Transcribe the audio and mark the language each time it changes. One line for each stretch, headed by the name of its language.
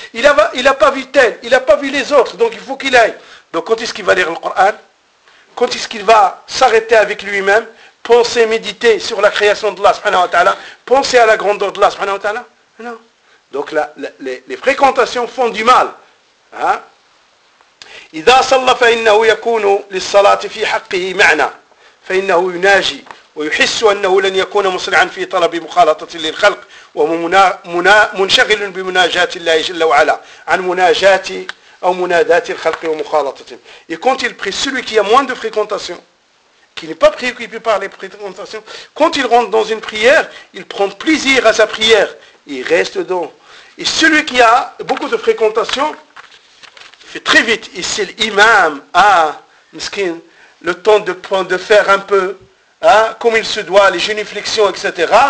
French: Il n'a pas vu tel, il n'a pas vu les autres, donc il faut qu'il aille. Donc quand est-ce qu'il va lire le Coran? Quand est-ce qu'il va s'arrêter avec lui-même, penser, méditer sur la création d'Allah subhanahu wa ta'ala, penser à la grandeur d'Allah subhanahu wa ta'ala? Non. Donc les fréquentations font du mal.
Arabic: إِذَا صَلَّ فَإِنَّهُ يَكُونُ لِلصَّلَاةِ فِي حَقِّهِ مَعْنَى فَإِنَّهُ يُنَاجِي ويحس أنه لن يكون مصرعا في طلب مخالطة للخلق ومنشغل بمناجات الله جل وعلا عن مناجات أو منادات الخلق ومخالطة.
French: Et quand il prie, celui qui a moins de fréquentation, qui n'est pas préoccupé par les fréquentations, quand il rentre dans une prière, il prend plaisir à sa prière, il reste dedans. Et celui qui a beaucoup de fréquentation, il fait très vite, et c'est l'imam à Miskin, le temps de faire un peu comme il se doit, les génuflexions, etc.